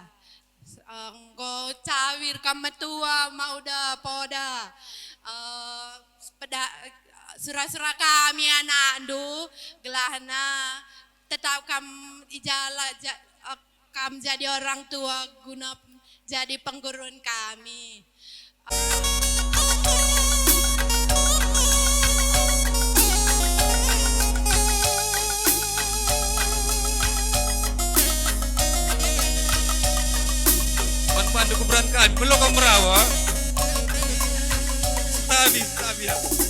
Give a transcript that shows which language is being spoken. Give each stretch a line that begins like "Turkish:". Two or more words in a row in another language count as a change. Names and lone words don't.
Batak Karo: Engko cawir kam metua mau da poda. Peda surah-surah kami anak andu gelahna tetap kam ijala kam jadi orang tua guna jadi penggurun kami. Pandu kuburan kami belum kau merawa. Stabi ya.